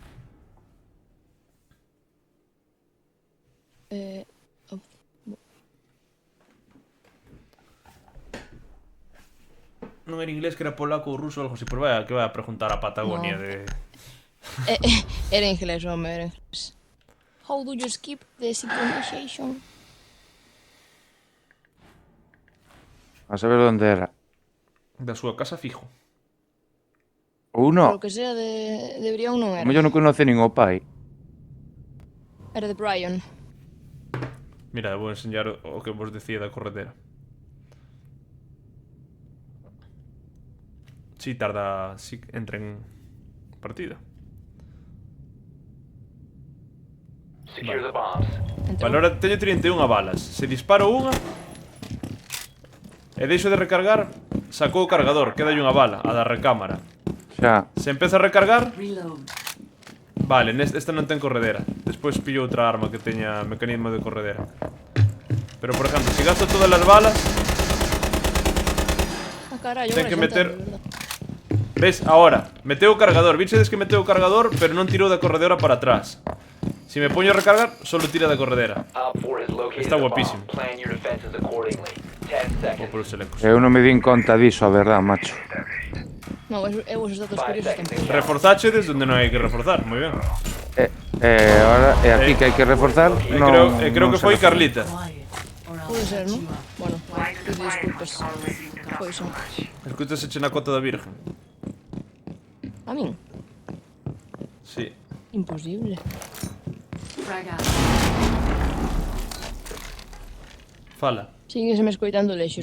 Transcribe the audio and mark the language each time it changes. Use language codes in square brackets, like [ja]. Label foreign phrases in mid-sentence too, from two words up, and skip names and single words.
[gl] Non era inglés, que era polaco ou ruso ou algo así. Pues vaya, que vai a preguntar a Patagonia No. de... Era inglés, home, era inglés. [en] How do you skip the synchronization? [gl] A saber onde era. Da súa casa fijo. Ou Por no. [es] lo que sea [gl] de Brión non A era. mellor non conoce nin o pai. Era de Brian. Mira, vou enseñar o que vos decía da corredera. Si tarda... Si entra en partida. [en] Secure the bombs. [gl] Vale, ahora teño 31 balas. Se disparo unha e deixo de recargar, sacou o cargador, queda unha bala, a da recámara. Xa. Se empeza a recargar, [en] Reload. [gl] vale, esta non ten corredera. Despois pillo outra arma que teña mecanismo de corredera. Pero, por exemplo, se gasto todas as balas, Ah, carallo, ten que agora meter... xantando, de verdad. Ves, ahora, meteu o cargador. Vichedes que meteu o cargador, pero non tirou da corredera para atrás. Se me poño a recargar, solo tira da corredera. [en] Op 4 has located [gl] Está [en] a bomb. [gl] guapísimo. [en] Plan your defenses accordingly. 10 [gl] Vou [en] seconds. [gl] por os selecos. Eu non me din conta diso, a verdad, macho. No, eu os datos [en] 5 [gl] curiosos [en] seconds [gl] tampouco. [en] to count. [gl] Reforzáchedes onde non hai que reforzar, moi ben. Ahora, é aquí que hai que reforzar. E Non, creo non que se foi reforza. Carlita. [en] Quiet, or I'll [gl] Pode ser, [en] shut [gl] non? [en] you up. [gl] Bueno, pido disculpas. Pois son. Escúchase na cota da Virgen. A min? Sí. Imposible. [en] Frag out. [gl] Fala. Sígueseme escoitando lexos,